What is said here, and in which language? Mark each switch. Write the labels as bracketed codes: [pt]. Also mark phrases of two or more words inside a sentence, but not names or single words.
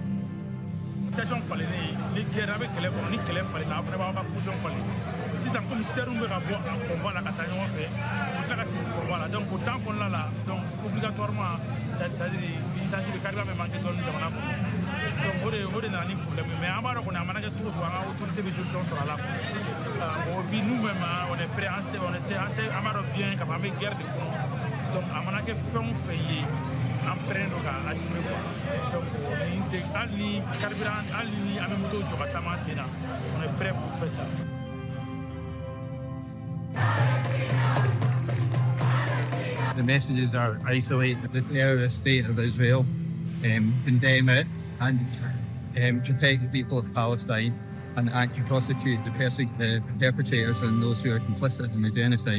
[bm] Initiation falennen ni guerre a bɛ kɛlɛ kɔnɔ ni kɛlɛ falenna a fana b'aw ka position falen sisan [fr] comme serre [bm] bɛ ka bɔ a convoi la ka taa ɲɔgɔn fɛ u tila ka segin convoi la donc o temps kɔnɔna la [fr] donc obligatoirement c'est-à-dire initiation [bm] bɛ carrément bɛ manquer dɔɔni jamana kɔnɔ donc o de nana ni [fr] problème mais [bm] an b'a dɔn kɔni a mana kɛ cogo o cogo an ka autorité bɛ solution sɔrɔ a la quoi. [fr] Puis nous-mêmes, on est prêts, on est bien, comme avec guerre de fond. Donc, à mon avis, on fait en train de assumer quoi. Donc, on est prêts pour faire ça. [en] The messages are isolate the terrorist state of Israel, condemn it, and protect the people of Palestine, and actually prosecute the perpetrators and those who are complicit in the genocide.